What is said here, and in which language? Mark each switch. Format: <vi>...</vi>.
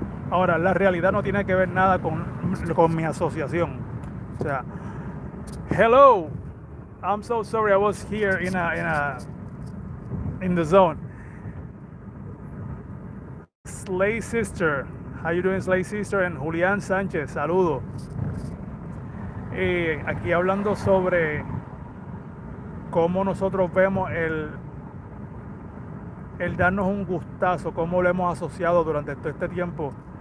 <es>Ahora, la realidad no tiene que ver nada con mi asociación. O sea,</es> <en>hello, I'm so sorry I was here in the zone. Slay Sister, how you doing, Slay Sister?</en> <es>And Julián Sánchez, saludo. Aquí hablando sobre cómo nosotros vemos el darnos un gustazo, cómo lo hemos asociado durante todo este tiempo,</es>